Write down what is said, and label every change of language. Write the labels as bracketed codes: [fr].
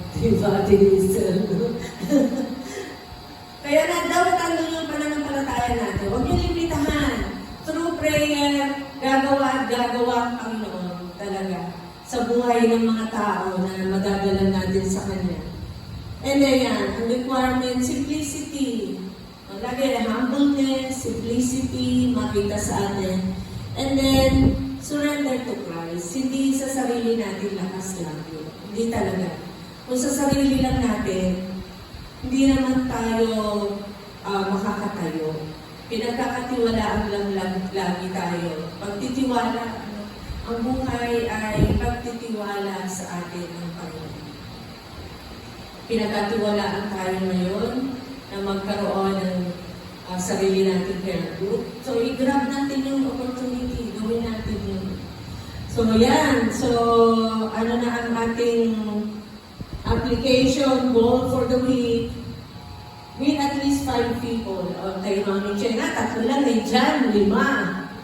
[tl] Diba, Denise? Kaya dapat yung pananampalataya natin. Huwag niyo limitahan. [en] Through prayer, [tl] gagawa ang Panginoon talaga sa buhay ng mga tao na magagalan natin sa Kanya. And then yan, ang requirement, simplicity. Lagi humbleness, simplicity, makita sa atin. [en] And then, surrender to Christ. [tl] Hindi sa sarili natin lakas lagi. Hindi talaga. Kung sa sarili lang natin, hindi naman tayo makakatayo. Pinagkakatiwalaan lang lagi tayo. Pagtitiwala, ang buhay ay pagtitiwala sa atin ng Panginoon. Pinagkatiwalaan tayo ngayon na magkaroon ng sarili natin prayer group. So, i-grab natin yung opportunity. Gawin natin yun. So, yan. So, ano na ang ating [en] application goal for the week? With at least 5 people. [tl] O, kayo Mami Chena, 3 lang eh. Diyan, 5.